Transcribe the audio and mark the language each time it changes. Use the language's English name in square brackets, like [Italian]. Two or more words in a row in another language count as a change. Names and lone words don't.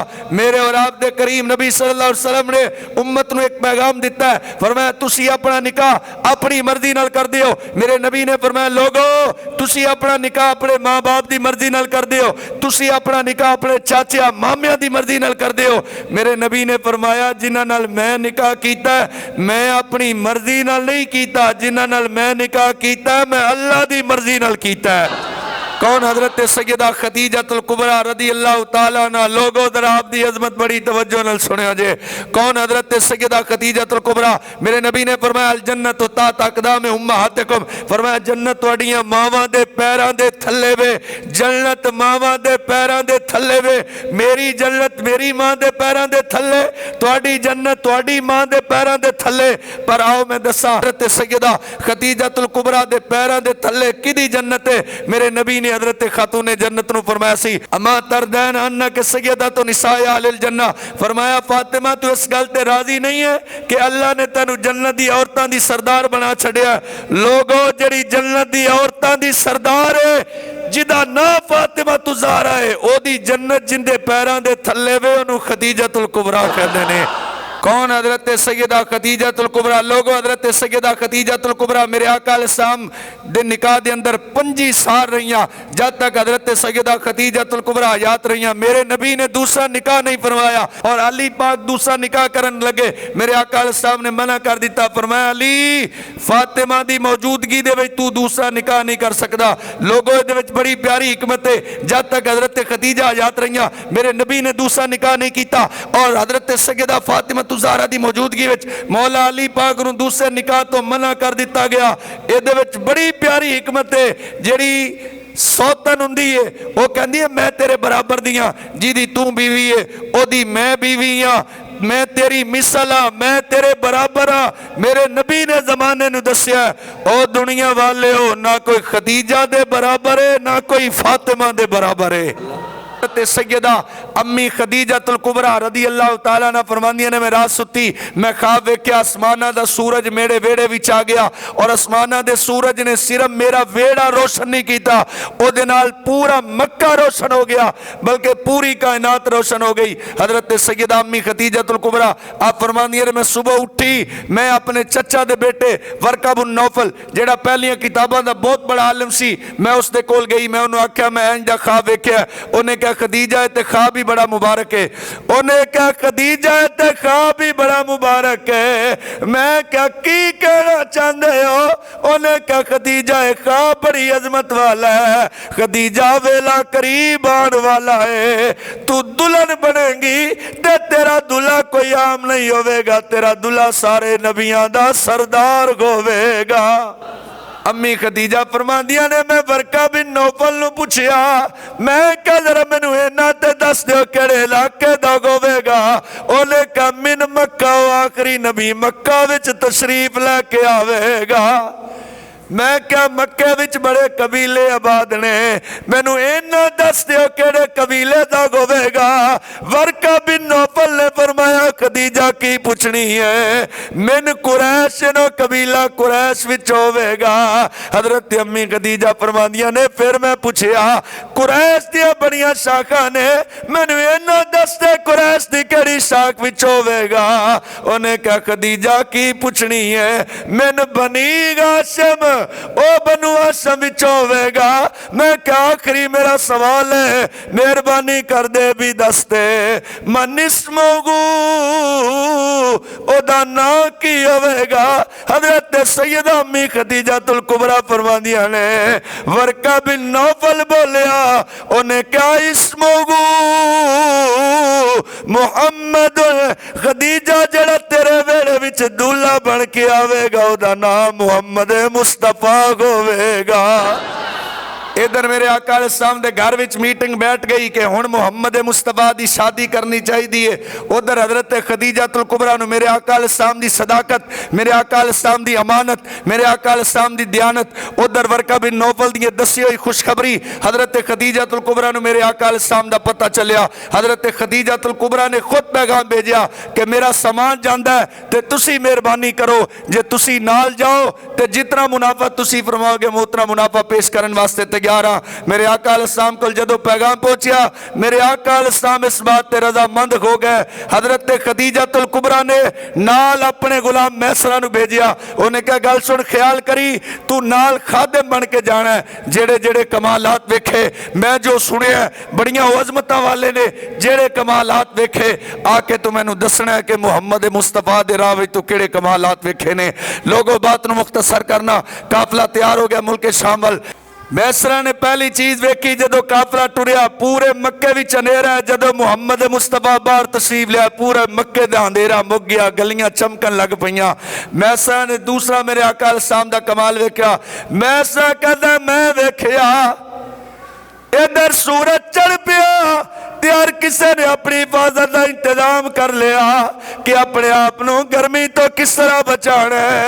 [Punjabi] میرے اور آپ دے کریم نبی [Arabic] صلی اللہ علیہ وسلم [Punjabi] نے امت نو ایک پیغام دیتا ہے، فرمایا تسی اپنا نکاح اپنی مرضی نال کر دیو۔ میرے نبی نے فرمایا لوگو تسی اپنا نکاح اپنے ماں باپ دی مرضی نال کر دیو، تسی اپنا نکاح اپنے چاچا مامیاں دی مرضی نال کر دیو۔ میرے نبی نے فرمایا جنہاں نال میں نکاح کیتا ہے میں اپنی مرضی نال نہیں کیتا، جنہاں نال میں نکاح کیتا ہے میں اللہ دی مرضی نال کیتا ہے۔ کون حضرت سیدہ خدیجۃ الکبریٰ [Arabic] رضی اللہ تعالیٰ عنہ۔ [Punjabi] لوگوں ذرا آپ دی عظمت بڑی توجہ نال سنیا جے، کون حضرت سیدہ خدیجۃ الکبریٰ؟ میرے نبی نے فرمایا [Arabic] الجنت تحت اقدام امہاتکم، [Punjabi] فرمایا جنت تواڈیاں ماواں دے پیراں دے تھلے وے، جنت ماواں دے پیراں دے تھلے وے۔ میری جنت میری ماں دے پیراں دے تھلے، تواڈی جنت تواڈی ماں دے پیراں دے تھلے۔ پر آؤ میں دساں حضرت سیدہ خدیجۃ الکبریٰ دے پیراں دے تھلے کدی جنت ہے؟ میرے نبی نے حضرت خاتون جنت نو فرمایا سی [Arabic] اما تردین انک سیدۃ نساء اہل الجنہ، [Punjabi] فرمایا فاطمہ تو اس گل تے راضی نہیں ہے کہ اللہ نے تینو جنت دی عورتاں دی سردار بنا چھڑیا؟ لوگوں جڑی جنت دی عورتاں دی سردار ہے جدا نا فاطمہ تو زہرا ہے، او دی جنت جن دے پیراں دے تھلے وے انہوں خدیجۃ الکبریٰ کہندے نے۔ کون؟ حضرت سیدہ خدیجۃ الکبریٰ۔ لوگو حضرت سیدہ خدیجۃ الکبریٰ میرے آقا [Arabic] علیہ السلام [Punjabi] دے نکاح دے اندر 25 سال رہیاں، جب تک حضرت سیدہ خدیجۃ الکبریٰ حیات رہیاں میرے نبی نے دوسرا نکاح نہیں فرمایا، اور علی پاک دوسرا نکاح کرن لگے میرے آقا [Arabic] علیہ السلام [Punjabi] نے منع کر دیتا، فرمایا علی فاطمہ دی موجودگی دے وچ تو دوسرا نکاح نہیں کر سکدا۔ لوگو دے وچ بڑی پیاری حکمت ہے، جب تک حضرت خدیجہ حیات رہیاں میرے نبی نے دوسرا نکاح نہیں کیتا، اور حضرت سیدہ فاطمہ زہرا دی موجودگی وچ مولا علی پاک نوں دوسرے نکاح تو منع کر دیتا گیا۔ اے دے وچ بڑی پیاری حکمت ہے، جڑی سوتن ہوندی ہے وہ کہندی ہے میں تیرے برابر دیاں، جی دی تو بیوی ہے او دی میں بیوی ہاں، میں تیری مثل ہاں، میں تیرے برابر ہاں۔ میرے نبی نے زمانے نو دسیا او دنیا والے ہو، نہ کوئی خدیجہ دے برابر ہے نہ کوئی فاطمہ دے برابر ہے۔ سیدہ امی خدیجۃ الکبریٰ [Arabic] رضی اللہ تعالیٰ [Punjabi] نہ فرماندیاں نے میں رات ستی، میں خواب ویکھیا آسمانہ دا سورج میرے ویڑے وچ آ گیا، اور آسمانہ دے سورج نے صرف میرا ویڑا روشن نہیں کیتا، او دے نال پورا مکہ روشن ہو گیا، بلکہ پوری کائنات روشن ہو گئی۔ حضرت سیدہ امی خدیجۃ الکبریٰ آپ فرماندیاں نے میں صبح اٹھی، میں اپنے چچا دے بیٹے ورقہ بن نوفل جیڑا پہلیاں کتاباں دا بہت بڑا عالم سی، میں اس دے کول گئی، میں انہوں آکھیا میں انج دا خواب ویکھیا، انہیں کہا خدیجہ تے خواب بھی بڑا مبارک ہے، انہیں کہا خدیجہ تے خواب بھی بڑا مبارک ہے، میں کہا کی کہنا چاہندے ہو؟ انہیں کہا خدیجہ خواب بڑی عظمت والا ہے، خدیجہ ویلا قریب آن والا ہے، تو دلہن بنے گی تے تیرا دلہا کوئی عام نہیں ہوئے گا، تیرا دلہا سارے نبیاں دا سردار ہوئے گا۔ امی خدیجہ فرماندیاں نے میں ورقہ بن نوفل نو پوچھیا، میں کہا ذرا مینوں اینا تے دس دیو کیڑے علاقے دا ہوے گا؟ انہیں کہا [Arabic] من مکہ، [Punjabi] آخری نبی مکہ وچ تشریف لے کے آوے گا۔ میں کیا مکہ وچ بڑے قبیلے آباد نے، مینوں اینا دس دیو کیڑے قبیلے دا ہوے گا؟ ورقہ بن نوفل نے فرمایا خدیجہ کی پوچھنی ہے، [Arabic] من قریش [Punjabi] نو قبیلہ قریش وچ ہوے گا۔ حضرت امی خدیجہ فرماندیاں نے پھر میں پوچھیا قریش دیا بڑیاں شاخاں نے، مینوں اینا دس دے قریش دی کیڑی شاخ وچ ہوے گا؟ انہیں کہا خدیجہ کی پوچھنی ہے، [Arabic] من بنی ہاشم، [Punjabi] او بنو ہاشم وچ ہوے گا۔ میں کیا آخری میرا سوال ہے، مہربانی کر دے بھی دس دے، [Arabic] من اسمہو، [Punjabi] او دا نام کی ہوے گا؟ حضرت سیدہ امی خدیجۃ الکبریٰ فرماندیاں نے ورقہ بن نوفل بولیا، انہیں کیا [Arabic] اسمہو محمد، [Punjabi] خدیجہ جڑا تیرے ویڑے وچ دولہا بن کے آوے گا او دا نام محمد مصطفیٰ ہوئے گا۔ ادھر میرے آقا [Arabic] علیہ السلام [Punjabi] دے گھر وچ میٹنگ بیٹھ گئی کہ ہن محمد مصطفیٰ دی شادی کرنی چاہی دیئے۔ ادھر حضرت خدیجۃ الکبریٰ نو میرے آقا [Arabic] علیہ السلام [Punjabi] دی صداقت، میرے آقا [Arabic] علیہ السلام [Punjabi] دی امانت، میرے آقا [Arabic] علیہ السلام [Punjabi] دی دیانت، ادھر ورقہ بن نوفل دی دسی ہوئی خوشخبری حضرت خدیجۃ الکبریٰ نو میرے آقا [Arabic] علیہ السلام [Punjabi] دا پتہ چلیا۔ حضرت خدیجۃ الکبریٰ نے خود پیغام بھیجیا کہ میرا سامان جاندا ہے تے تسی مہربانی کرو، جے تسی نال جاؤ تے جتنا منافع تسی فرماؤ گے میں اتنا منافع پیش کرن واسطے تیار ہاں۔ میرے آقا [Arabic] علیہ السلام [Punjabi] کو جدو پیغام پہنچیا، میرے آقا [Arabic] علیہ السلام [Punjabi] اس بات تے رضا مند ہو گئے۔ حضرت خدیجۃ الکبریٰ نے نال اپنے غلام میسرہ نو بھیجیا، انہیں کہا گل سن خیال کری تو نال خادم بن کے جانا ہے، جڑے جڑے کمالات ویکھے میں جو سنے ہیں بڑیاں عظمتاں والے نے جڑے کمالات ویکھے آ کے تو میں نو دسنا ہے کہ محمد مصطفیٰ دے راہ وچ تو کیڑے کمالات ویکھے نے۔ لوگوں بات نو مختصر کرنا، قافلہ تیار ہو گیا ملک شام وال۔ میسرہ نے پہلی چیز ویکھی جدو قافلہ ٹریا، پورے مکے وچ اندھیرا ہے، جدو محمد مصطفیٰ باہر تشریف لیا پورے مکے دا اندھیرا مک گیا، گلیاں چمکن لگ پئیاں۔ میسرہ نے دوسرا میرے آقا [Arabic] علیہ السلام [Punjabi] دا کمال ویکھیا، میسرہ کہتا ہے میں ویکھیا ادھر سورج چڑھ پیا تے ہر کسے نے اپنی حفاظت کا انتظام کر لیا کہ اپنے آپ نو گرمی تو کس طرح بچانا ہے۔